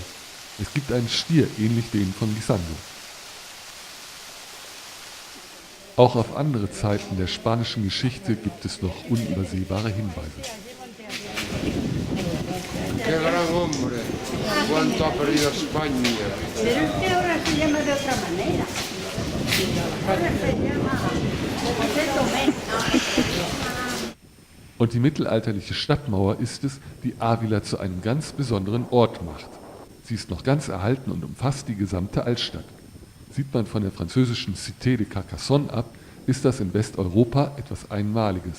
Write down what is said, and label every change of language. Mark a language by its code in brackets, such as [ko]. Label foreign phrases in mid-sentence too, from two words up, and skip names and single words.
[de] Es gibt einen Stier, ähnlich dem von Guisando. Auch auf andere Zeiten der spanischen Geschichte gibt es noch unübersehbare Hinweise. [es] Qué gran hombre. Cuánto ha perdido España. Pero es que ahora se llama de otra manera. Ahora se llama José Tomé. [de] Und die mittelalterliche Stadtmauer ist es, die Ávila zu einem ganz besonderen Ort macht. Sie ist noch ganz erhalten und umfasst die gesamte Altstadt. Sieht man von der französischen Cité de Carcassonne ab, ist das in Westeuropa etwas Einmaliges.